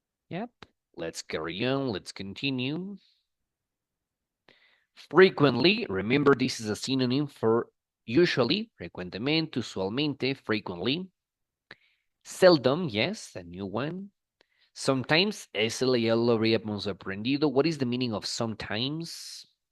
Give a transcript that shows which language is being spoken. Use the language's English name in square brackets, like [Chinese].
[English] Yep, let's carry on, let's continue. Frequently, remember this is a synonym for usually, [Spanish] frecuentemente, usualmente, [English] frequently. Seldom, yes, a new one. Sometimes, [Spanish] ese ya lo habríamos aprendido. [English] What is the meaning of sometimes?